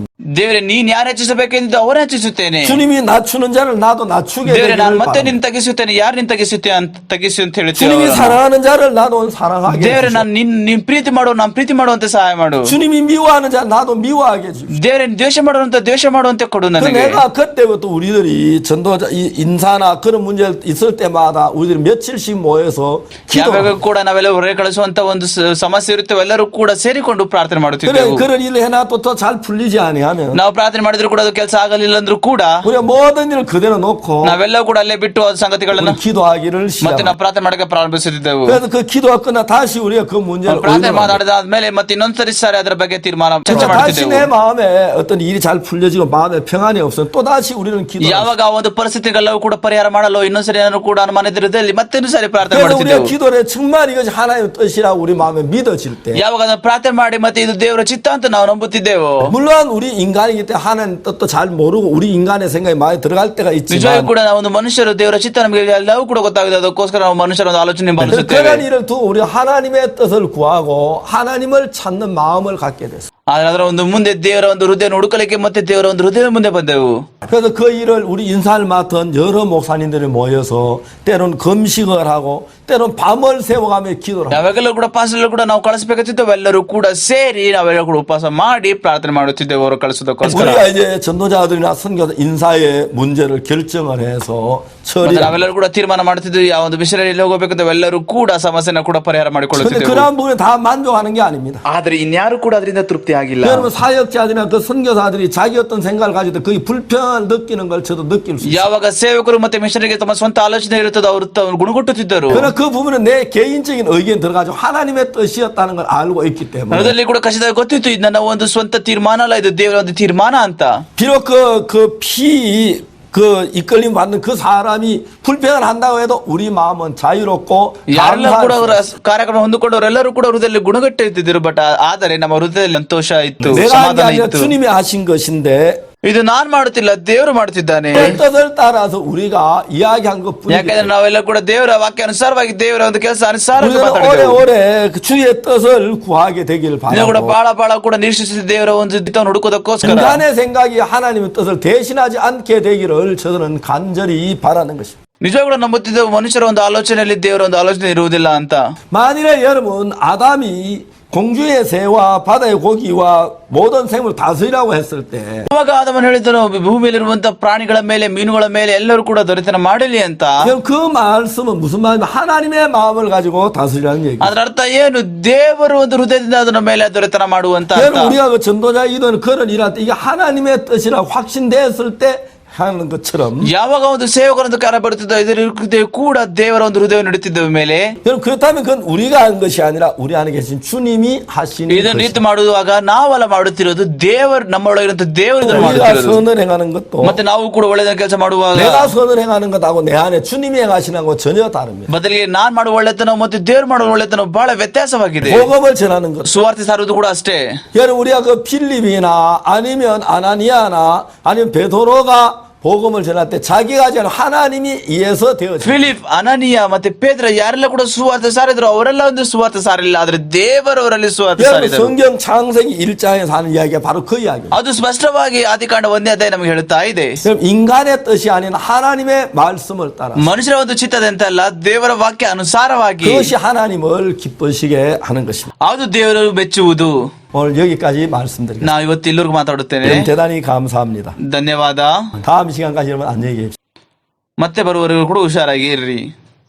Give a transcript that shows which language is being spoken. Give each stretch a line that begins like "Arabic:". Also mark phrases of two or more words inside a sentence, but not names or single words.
Kannada: ದೇವರೇ, ನೀನ್ ಯಾರು ಹೆಚ್ಚಿಸಬೇಕೆಂದು ಅವರ ಹೆಚ್ಚಿಸುತ್ತೇನೆ.
Korean: 주님이 낮추는 자를 나도 낮추게
Kannada: ದೇವರೇ, ನಾನು
Korean: 되기를
Kannada: ಮತ್ತೆ
Korean: 바랍니다.
Kannada: ನಿನ್ ತಗ್ಗಿಸುತ್ತೇನೆ, ಯಾರು ನಿನ್ ತಗ್ಗಿಸು ಅಂತ ಹೇಳ್ತೀವಿ.
Korean: 주님이 사랑하는 자를 나도 사랑하게
Kannada: ದೇವರೇ,
Korean: 해주시고
Kannada: ನಾನು ನೀನ್ ಪ್ರೀತಿ ಮಾಡು, ನಾನು ಪ್ರೀತಿ ಮಾಡುವಂತೆ ಸಹಾಯ ಮಾಡು.
Korean: 주님이 미워하는 자 나도 미워하게 해주시고
Kannada: ದೇವರೇ, ದ್ವೇಷ ದ್ವೇಷ ಮಾಡುವಂತೆ ಕೊಡು
Korean: 그
Kannada: ನನಗೆ.
Korean: 내가 그때부터 우리들이 전도자 인사나 그런 문제 있을 때마다 우리들이 며칠씩 모여서
Kannada: ಯಾವಾಗ
Korean: 기도
Kannada: ಕೂಡ ನಾವೆಲ್ಲ ಹೊರಗೆ ಕಳಿಸುವಂತ ಒಂದು ಸಮಸ್ಯೆ ಇರುತ್ತೇವೆ, ಎಲ್ಲರೂ ಕೂಡ ಸೇರಿಕೊಂಡು ಪ್ರಾರ್ಥನೆ
Korean: 그래
Kannada: ಮಾಡುತ್ತಿದ್ದೆವು.
Korean: 그런 일을 해놔도 더 잘 풀리지 아니하면
Kannada: ನಾವು ಪ್ರಾರ್ಥನೆ ಮಾಡಿದ್ರು ಕೂಡ ಅದು ಕೆಲಸ ಆಗಲಿಲ್ಲ ಅಂದ್ರೂ ಕೂಡ
Korean: 우리가 모든 일을 그대로 놓고
Kannada: ನಾವೆಲ್ಲ ಕೂಡ ಅಲ್ಲೇ ಬಿಟ್ಟು ಆ ಸಂಗತಿಗಳನ್ನ
Korean: 우리 기도하기를
Kannada: ಮತ್ತೆ
Korean: 시작합니다.
Kannada: ನಾವು ಪ್ರಾರ್ಥನೆ ಮಾಡಕ್ಕೆ ಪ್ರಾರಂಭಿಸುತ್ತಿದ್ದೆವು.
Korean: 그래서 그 기도가 끝나 다시 우리가 그 문제를
Kannada: ಪ್ರಾರ್ಥನೆ
Korean: 의논합니다.
Kannada: ಮಾತಾಡಿದಾದ್ಮೇಲೆ ಮತ್ತೆ ಇನ್ನೊಂದ್ಸರಿ ಸಾರಿ ಅದರ ಬಗ್ಗೆ ತೀರ್ಮಾನ ಚರ್ಚೆ
Korean: 그러니까 다시
Kannada: ಮಾಡ್ತಿದ್ದೆವು.
Korean: 내 마음에 어떤 일이 잘 풀려지고 마음에 평안이 없으면 또 다시 우리는 기도합니다.
Kannada: ಯಾವಾಗ ಆ ಒಂದು ಪರಿಸ್ಥಿತಿಗಳೆಲ್ಲವೂ ಕೂಡ ಪರಿಹಾರ ಮಾಡಲು ಇನ್ನೊಂದ್ಸರಿ ಏನಾದ್ರು ಕೂಡ ಅನುಮಾನದಿರದಲ್ಲಿ ಮತ್ತೊಂದು ಸಾರಿ ಪ್ರಾರ್ಥನೆ
Korean: 그래서 우리가
Kannada: ಮಾಡುತ್ತಿದ್ದೆವು.
Korean: 기도를 정말 이것이 하나님의 뜻이라고 우리 마음에 믿어질 때
Kannada: ಯಾವಾಗ ಅದನ್ನು ಪ್ರಾರ್ಥನೆ ಮಾಡಿ ಮತ್ತೆ ಇದು ದೇವರ ಚಿತ್ತ ಅಂತ ನಾವು ನಂಬುತ್ತಿದ್ದೆವು.
Korean: 물론 우리 인간이기 때문에 하나님 뜻도 잘 모르고 우리 인간의 생각이 많이 들어갈 때가
Kannada: ನಿಜವಾಗಿ
Korean: 있지만
Kannada: ಕೂಡ ನಾವು ಒಂದು ಮನುಷ್ಯರು ದೇವರ ಚಿತ್ತ ನಮಗೆ ಎಲ್ಲವೂ ಕೂಡ ಗೊತ್ತಾಗಿದೆ, ಅದಕ್ಕೋಸ್ಕರ ನಾವು ಮನುಷ್ಯರ ಒಂದು ಆಲೋಚನೆ ಬಳಸುತ್ತೇವೆ.
Korean: 그런 일을 두고 우리 하나님의 뜻을 구하고 하나님을 찾는 마음을 갖게 됐어요.
Kannada: ಆದ್ರೆ ಅದರ ಒಂದು ಮುಂದೆ ದೇವರ ಒಂದು ಹೃದಯ ಹುಡುಕಲಿಕ್ಕೆ ಮತ್ತೆ ದೇವರ ಒಂದು ಹೃದಯ ಮುಂದೆ ಬಂದೆವು.
Korean: 그래서 그 일을 우리 인사를 맡은 여러 목사님들이 모여서 때로는 금식을 하고 때로는 밤을 새워가며 기도를 합니다.
Kannada: ಯಾವಾಗಲೂ ಕೂಡ ಪಾಸ್ಟರ್ಗಳು ಕೂಡ ನಾವು ಕಳಿಸಬೇಕಿದ್ದೆವು, ಎಲ್ಲರೂ ಕೂಡ ಸೇರಿ ನಾವೆಲ್ಲ ಕೂಡ ಉಪವಾಸ ಮಾಡಿ ಪ್ರಾರ್ಥನೆ ಮಾಡುತ್ತಿದ್ದೆವು ಅವರು ಕಳಿಸೋದಕ್ಕೋಸ್ಕರ.
Korean: 우리가 이제 전도자들이나 선교사 인사의 문제를 결정을 해서
Kannada: ಮತ್ತೆ ನಾವೆಲ್ಲರೂ ಕೂಡ ತೀರ್ಮಾನ ಮಾಡುತ್ತಿದ್ದೆವು, ಯಾವ ಒಂದು ವಿಷಯದಲ್ಲಿ ಹೋಗಬೇಕಂತ ಎಲ್ಲರೂ ಕೂಡ ಸಮಸ್ಯೆನ ಕೂಡ ಪರಿಹಾರ
Korean: 근데
Kannada: ಮಾಡಿಕೊಳ್ಳುತ್ತಿದ್ದೆವು.
Korean: 그러한 부분에 다 만족하는 게 아닙니다.
Kannada: ಆದ್ರೆ ಇನ್ಯಾರು ಕೂಡ ಅದರಿಂದ ತೃಪ್ತಿ ಆಗಿಲ್ಲ.
Korean: 여러분 사역자들이나 그 선교사들이 자기 어떤 생각을 가질 때 거의 불편을 느끼는 걸 저도 느낄 수 있어요.
Kannada: ಯಾವಾಗ ಸೇವಕರು ಮತ್ತೆ ಮಿಷನರಿಗೆ ತಮ್ಮ ಸ್ವಂತ ಆಲೋಚನೆ ಇರುತ್ತದೆ, ಅವರು ಗುಣಗುಟ್ಟುತ್ತಿದ್ದರು.
Korean: 그러나 그 부분은 내 개인적인 의견 들어가지고 하나님의 뜻이었다는 걸 알고 있기 때문에
Kannada: ಅದರಲ್ಲಿ ಕೂಡ ಖಚಿತವಾಗಿ ಗೊತ್ತಿತ್ತು, ಇದು ನನ್ನ ಒಂದು ಸ್ವಂತ ತೀರ್ಮಾನ ಅಲ್ಲ, ಇದು ದೇವರ ಒಂದು ತೀರ್ಮಾನ ಅಂತ.
Korean: 비록 그 이끌림 받는 그 사람이 불평을 한다고 해도 우리 마음은 자유롭고
Kannada: ಯಾರೆಲ್ಲ ಕೂಡ ಅವರ
Korean: 감사할
Kannada: ಕಾರ್ಯಕ್ರಮ ಹೊಂದಿಕೊಂಡವರೆಲ್ಲರೂ ಕೂಡ ಹೃದಯದಲ್ಲಿ ಗುಣಗಟ್ಟಿದ್ದರು. ಬಟ್ ಆದರೆ ನಮ್ಮ ಹೃದಯದಲ್ಲಿ ಸಂತೋಷ ಇತ್ತು,
Korean: 내가 한 게
Kannada: ಸಮಾಧಾನ
Korean: 아니라
Kannada: ಇತ್ತು.
Korean: 주님이 하신 것인데
Kannada: ಇದು ನಾನ್ ಮಾಡುತ್ತಿಲ್ಲ, ದೇವರು ಮಾಡುತ್ತಿದ್ದಾನೆ.
Korean: 그 뜻을 따라서 우리가 이야기한 것뿐이기
Kannada: ಯಾಕಂದ್ರೆ
Korean: 때문에
Kannada: ನಾವೆಲ್ಲ ಕೂಡ ದೇವರ ವಾಕ್ಯ ಅನುಸಾರವಾಗಿ ದೇವರ ಒಂದು ಕೆಲಸ ಅನುಸಾರವಾಗಿ
Korean: 우리는
Kannada: ಮಾತಾಡಿದೆವು.
Korean: 오래오래 그 주의 뜻을 구하게 되기를
Kannada: ನೀವು ಕೂಡ
Korean: 바라고
Kannada: ಬಹಳ ಕೂಡ ನಿರೀಕ್ಷಿಸಿದ ದೇವರ ಒಂದು ಹಿತವನ್ನು ಹುಡುಕೋದಕ್ಕೋಸ್ಕರ
Korean: 인간의 생각이 하나님의 뜻을 대신하지 않게 되기를 저는 간절히 바라는 것입니다.
Kannada: ನಿಜವಾಗ ಕೂಡ ನಂಬುತ್ತಿದ್ದೆವು, ಮನುಷ್ಯರ ಒಂದು ಆಲೋಚನೆಯಲ್ಲಿ ದೇವರ ಒಂದು ಆಲೋಚನೆ ಇರುವುದಿಲ್ಲ ಅಂತ.
Korean: 만일에 여러분 아담이 공중의 새와 바다의 고기와 모든 생물 다스리라고 했을 때
Kannada: ಯಾವಾಗ ಆದಮನು ಹೇಳಿದನು, ಭೂಮಿಯಲ್ಲಿರುವಂತಹ ಪ್ರಾಣಿಗಳ ಮೇಲೆ ಮೀನುಗಳ ಮೇಲೆ ಎಲ್ಲರೂ ಕೂಡ ದೊರೆತನ ಮಾಡಲಿ ಅಂತ,
Korean: 그럼 그 말씀은 무슨 말이냐면 하나님의 마음을 가지고 다스리라는 얘기예요.
Kannada: ಅದರ ಅರ್ಥ ಏನು? ದೇವರು ಒಂದು ಹೃದಯದಿಂದ ಅದರ ಮೇಲೆ ದೊರೆತನ ಮಾಡುವಂತ ಅರ್ಥ.
Korean: 여러분 우리가 그 전도자 이도는 그런 일할 때 이게 하나님의 뜻이라고 확신됐을 때 하는 것처럼
Kannada: ಯಾವಾಗ ಒಂದು ಸೇವಕರೊಂದು ಕಾರ್ಯ ಬರುತ್ತಿದ್ದ ಇದರ ಹೃದಯ ಕೂಡ ದೇವರ ಒಂದು ಹೃದಯ ನೀಡುತ್ತಿದ್ದ ಮೇಲೆ,
Korean: 여러분 그렇다면 그건 우리가 한 것이 아니라 우리 안에 계신 주님이 하시는
Kannada: ಇದನ್ನು ರೀತಿ
Korean: 것이죠.
Kannada: ಮಾಡುವಾಗ ನಾವೆಲ್ಲ ಮಾಡುತ್ತಿರೋದು ದೇವರು, ನಮ್ಮೊಳಗಿರುವಂತ ದೇವರು ಇದನ್ನು
Korean: 우리가
Kannada: ಮಾಡುತ್ತಿರೋದು.
Korean: 선을 행하는 것도
Kannada: ಮತ್ತೆ ನಾವು ಕೂಡ ಒಳ್ಳೆಯ ಕೆಲಸ ಮಾಡುವಾಗ
Korean: 내가 선을 행하는 것하고 내 안에 주님이 행하시는 것하고 전혀 다릅니다.
Kannada: ಬದಲಿಗೆ ನಾನ್ ಮಾಡುವ ಒಳ್ಳೆತನ ಮತ್ತು ದೇವರು ಮಾಡುವ ಒಳ್ಳೆತನ ಬಹಳ ವ್ಯತ್ಯಾಸವಾಗಿದೆ.
Korean: 복음을 전하는 것.
Kannada: ಸುವಾರ್ತೆ ಸಾರುವುದು ಕೂಡ ಅಷ್ಟೇ.
Korean: 여러분 우리가 그 필립이나 아니면 아나니아나 아니면 베드로가 복음을 전할 때 자기가 하지 않은 하나님이 이해서 되어져.
Kannada: ಫಿಲಿಪ್, ಅನನೀಯ ಮತ್ತೆ ಪೇತ್ರ ಯಾರೆಲ್ಲ ಕೂಡ ಸುವಾರ್ತೆ ಸಾರಿದ್ರು ಅವರೆಲ್ಲ ಒಂದು ಸುವಾರ್ತೆ ಸಾರಿಲ್ಲ, ಆದ್ರೆ ದೇವರವರಲ್ಲಿ ಸುವಾರ್ತೆ
Korean: 여러분
Kannada: ಸಾರಿದರು.
Korean: 성경 창세기 1장에서 하는 이야기가 바로 그 이야기입니다.
Kannada: ಅದು ಸ್ಪಷ್ಟವಾಗಿ ಆದಿಕಾಂಡ 1ನೇ ಅಧ್ಯಾಯ ನಮಗೆ ಹೇಳುತ್ತಾ ಇದೆ.
Korean: 그럼 인간의 뜻이 아닌 하나님의 말씀을 따라
Kannada: ಮನುಷ್ಯರ ಒಂದು ಚಿತ್ತದಂತೆ ಅಲ್ಲ, ದೇವರ ವಾಕ್ಯ ಅನುಸಾರವಾಗಿ
Korean: 그것이 하나님을 기쁘시게 하는 것입니다.
Kannada: ಅದು ದೇವರು ಮೆಚ್ಚುವುದು.
Korean: 오늘 여기까지 말씀드리겠습니다.
Kannada: ನಾವು ಇವತ್ತು ಇಲ್ಲಿವರೆಗೂ ಮಾತಾಡುತ್ತೇನೆ.
Korean: 여러분 대단히 감사합니다.
Kannada: ಧನ್ಯವಾದ.
Korean: 다음 시간까지 여러분 안녕히 계십시오.
Kannada: ಮತ್ತೆ ಬರುವವರೆಗೂ ಕೂಡ ಹುಷಾರಾಗಿ ಇರ್ರಿ.